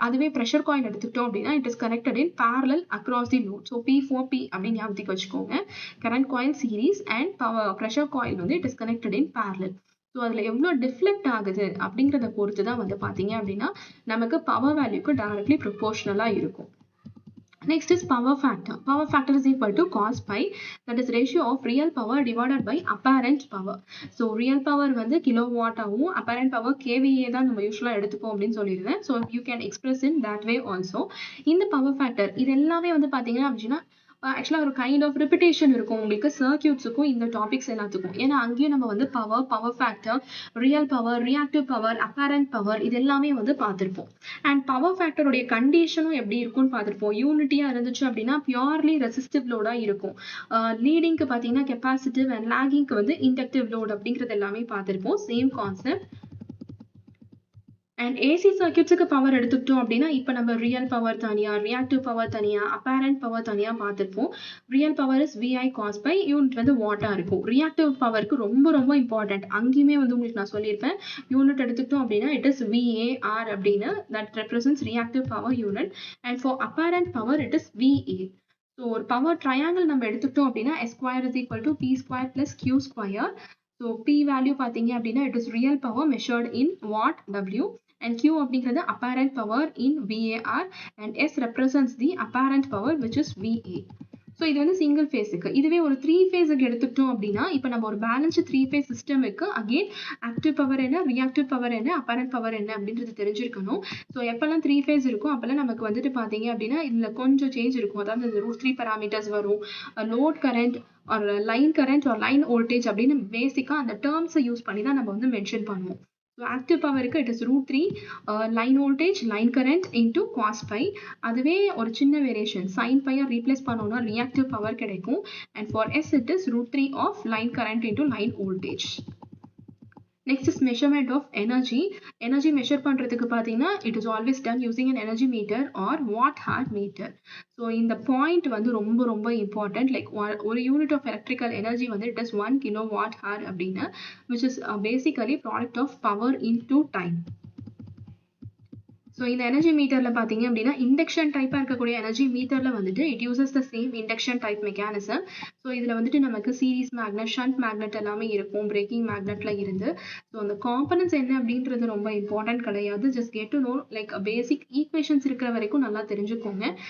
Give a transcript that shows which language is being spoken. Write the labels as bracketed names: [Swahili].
[Tamil] அதுவே pressure coil எடுத்துக்கிட்டோம் அப்படின்னா [English] It is connected in parallel across the load. [Tamil] So P4P அப்படின்னு ஞாபகத்துக்கு வச்சுக்கோங்க. Current coil series and pressure coil வந்து it is connected in parallel. So அதில் எவ்வளோ டிஃப்ளெக்ட் ஆகுது அப்படிங்கிறத பொறுத்து தான் வந்து பார்த்தீங்க அப்படின்னா நமக்கு பவர் வேல்யூக்கு டைரக்ட்லி ப்ரொபோர்ஷனலாக இருக்கும். [English] Next is power factor. Power factor is equal to cos pi, that is ratio of real power divided by apparent power. [Tamil] So real power வந்து கிலோவாட் ஆகும், apparent power kVA தான் நம்ம யூஸ்வலாக எடுத்துப்போம் அப்படின்னு சொல்லியிருந்தேன். [English] So you can express in that way also. [Tamil] இந்த power factor இது எல்லாமே வந்து பார்த்தீங்கன்னா அப்படின்னா ஆக்சுவலாக ஒரு கைண்ட் ஆஃப் ரிப்பிட்டேஷன் இருக்கும் உங்களுக்கு சர்க்கியூட்ஸுக்கும் இந்த டாபிக்ஸ் எல்லாத்துக்கும். ஏன்னா அங்கேயும் நம்ம வந்து power, power factor, real power, reactive power, apparent power இது எல்லாமே வந்து பார்த்துருப்போம். அண்ட் பவர் ஃபேக்டருடைய கண்டிஷனும் எப்படி இருக்கும்னு பார்த்துருப்போம். யூனிட்டியாக இருந்துச்சு அப்படின்னா பியூர்லி ரெசிஸ்டிவ் லோடாக இருக்கும். லீடிங்க்கு பார்த்தீங்கன்னா கெப்பாசிட்டிவ் அண்ட் லாகிங்க்கு வந்து இண்டக்டிவ் லோட் அப்படிங்கிறது எல்லாமே பார்த்துருப்போம். Same concept. And AC சர்க்கியூட்ஸுக்கு power எடுத்துக்கிட்டோம் அப்படின்னா இப்போ நம்ம ரியல் பவர் தனியாக, ரியாக்டிவ் பவர் தனியாக, அப்பேரண்ட் பவர் தனியாக பார்த்துருப்போம். Real power is VI cos pi, unit வந்து வாட்டாக இருக்கும். ரியாக்டிவ் பவருக்கு ரொம்ப ரொம்ப இம்பார்ட்டன்ட், அங்கேயுமே வந்து உங்களுக்கு நான் சொல்லியிருப்பேன். யூனிட் எடுத்துக்கிட்டோம் அப்படின்னா இட் இஸ் VAR அப்படின்னு, [English] That represents reactive power unit. And for apparent power it is VA. [Tamil] So ஒரு பவர் ட்ரையாங்கிள் நம்ம எடுத்துக்கிட்டோம் அப்படின்னா [English] S square is equal to P square plus Q square. [Tamil] So P value பார்த்தீங்க அப்படின்னா [English] it is real power measured in watt [Tamil] W. [English] And Q அப்படிங்கிறது apparent power in VAR and S represents the apparent power which is VA. [Tamil] So இது வந்து single ஃபேஸுக்கு. இதுவே ஒரு 3 ஃபேஸுக்கு எடுத்துக்கிட்டோம் அப்படின்னா இப்போ நம்ம ஒரு balanced 3 face சிஸ்டமுக்கு again active power என்ன, ரியாக்டிவ் பவர் என்ன, அப்பேரண்ட் பவர் என்ன அப்படின்றது தெரிஞ்சிருக்கணும். ஸோ எப்பெல்லாம் 3 ஃபேஸ் இருக்கும் அப்போல்லாம் நமக்கு வந்துட்டு பார்த்தீங்க அப்படின்னா இதில் கொஞ்சம் சேஞ்ச் இருக்கும். அதாவது இந்த √3 parameters வரும், லோட் கரண்ட் ஒரு லைன் கரண்ட் ஒரு லைன் வோல்டேஜ் அப்படின்னு பேசிக்காக அந்த டேர்ம்ஸை யூஸ் பண்ணி தான் நம்ம வந்து மென்ஷன் பண்ணுவோம். [English] So active power க்கு it is √3 line voltage, line current into cos pi. [Tamil] அதுவே ஒரு சின்ன வேரியேஷன் sin pi ரீப்ளேஸ் பண்ணோம்னா reactive power கிடைக்கும். [English] And for S it is √3 of line current into line voltage. Next is measurement of energy. [Tamil] Energy measure பண்றதுக்கு பார்த்தீங்கன்னா [English] it is always done using an energy meter or watt hour meter. [Tamil] So இந்த point வந்து ரொம்ப ரொம்ப important. [English] Like ஒரு unit of electrical energy வந்து it is 1 kilowatt hour அப்படின்னா which is basically product of power into time. [Tamil] So இந்த energy மீட்டரில் பார்த்தீங்க அப்படின்னா இண்டக்ஷன் டைப்பாக இருக்கக்கூடிய எனர்ஜி மீட்டரில் வந்துட்டு [English] It uses the same induction type mechanism. [Tamil] So இதில் வந்துட்டு நமக்கு சீரிஸ் மேக்னெட் ஷண்ட் மேக்னெட் எல்லாமே இருக்கும் பிரேக்கிங் மேக்னெட்ல இருந்து. ஸோ அந்த காம்பனன்ஸ் என்ன அப்படின்றது ரொம்ப இம்பார்ட்டன்ட் கிடையாது. [English] just get to know like basic equations [Tamil] இருக்கிற வரைக்கும் நல்லா தெரிஞ்சுக்கோங்க.